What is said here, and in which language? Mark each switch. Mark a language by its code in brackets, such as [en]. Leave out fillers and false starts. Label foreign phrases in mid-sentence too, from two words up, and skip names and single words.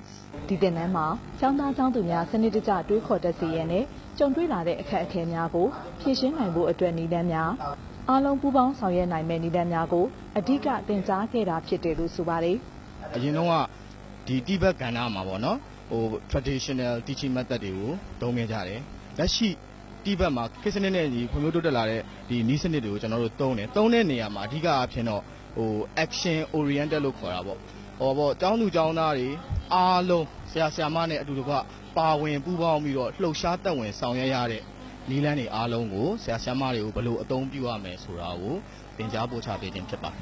[my] ဒီသင်တန်းမှာကျောင်းသားကျောင်းသူများစနစ်တကျတွေးခေါ်တတ်စေရတဲ့ကြုံတွေ့လာတဲ့အခက်အခဲများကိုဖြေရှင်းနိုင်ဖို့အတွက်နည်းလမ်းများအားလုံးပူးပေါင်းဆောင်ရွက်နိုင်မယ့်နည်းလမ်းများကိုအဓိကသင်ကြားခဲ့တာဖြစ်တယ်လို့ဆိုပါတယ် ။အရင်တော့ကဒီတိဘက်ကဏ္ဍမှာပေါ့နော် [en] traditional teaching method [my] တွေကိုသုံးခဲ့ကြတယ်။လက်ရှိတိဘက်မှာခေတ်စနစ်နဲ့ဒီဖွံ့ဖြိုးတိုးတက်လာတဲ့ဒီနည်းစနစ်တွေကိုကျွန်တော်တို့သုံးတယ်။သုံးတဲ့နေရာမှာအဓိကအဖြစ်တော့ [en] action oriented [my] လို့ခေါ်တာပေါ့။ကျောင်းသူကျောင်းသားတွေအားလုံးဆရာဆရာမနဲ့အတူတကွပါဝင်ပူးပေါင်းပြီးတော့လှုပ်ရှားသက်ဝင်ဆောင်ရွက်ရတဲ့နည်းလမ်းတွေအားလုံးကိုဆရာဆရာမတွေကိုဘယ်လိုအသုံးပြုရမယ်ဆိုတာကိုသင်ကြားပို့ချပေးခြင်းဖြစ်ပါတယ်